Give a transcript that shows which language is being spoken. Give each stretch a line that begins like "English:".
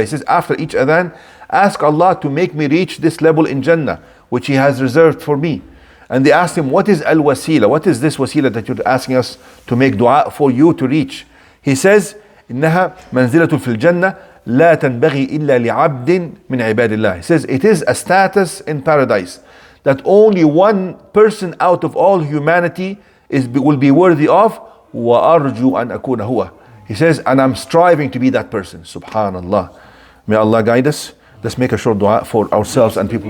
English: He says after each adhan, ask Allah to make me reach this level in Jannah which He has reserved for me. And they asked him, what is al-wasila? What is this wasila that you're asking us to make dua for you to reach? He says,
Arabic: إنها منزلة في الجنة لا تنبغي إلا لعبد من عباد الله.
English: He says, it is a status in paradise that only one person out of all humanity will be worthy of.
Arabic: وأرجو أن أكون هو.
English: He says, and I'm striving to be that person. Subhanallah. May Allah guide us. Let's make a short dua for ourselves and people.